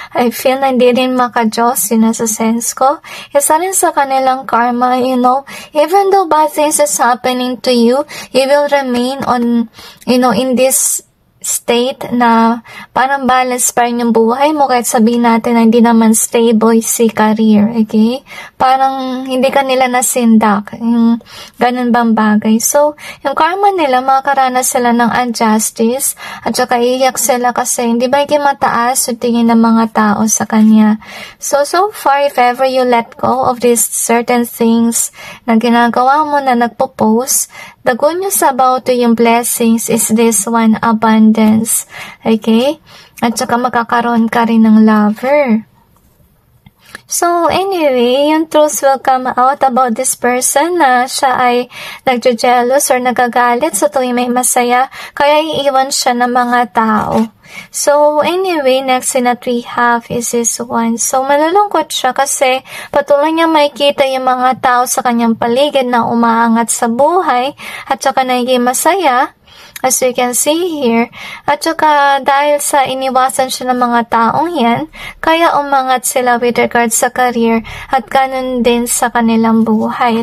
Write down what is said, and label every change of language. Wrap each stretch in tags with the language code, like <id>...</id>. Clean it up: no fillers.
<tl>I feel na hindi rin maka-Diyos, yun nasa sense ko. Isa rin sa kanilang karma,</tl> <en>even though bad things is happening to you, you will remain on, in this state</en> <tl>na parang balance pa rin yung buhay mo kahit sabihin natin na hindi naman stable si career, okay? Parang hindi ka nila nasindak, yung ganun bang bagay. So, yung karma nila, makakaranas sila ng injustice at saka iiyak sila kasi hindi ba yung mataas yung tingin ng mga tao sa kanya.</tl> <en>So far, if ever you let go of these certain things</en> <tl>na ginagawa mo na nagpo-post,</tl> <en>the good news about yung blessings is this one, abundance. Okay?</en> <tl>At saka magkakaroon ka rin ng lover.</tl> <en>So, anyway,</en> <tl>yung truth will come out about this person na siya ay nagje-jealous or nagagalit sa tuwing may masaya, kaya iiwan siya ng mga tao.</tl> <en>So, anyway, next na we have is this one.</en> <tl>So, malulungkot siya kasi patuloy niya makikita yung mga tao sa kanyang paligid na umaangat sa buhay at saka nagiging masaya,</tl> <en>as you can see here.</en> <tl>At saka dahil sa iniwasan siya ng mga taong yan, kaya umangat sila with regards sa career at ganun din sa kanilang buhay.</tl>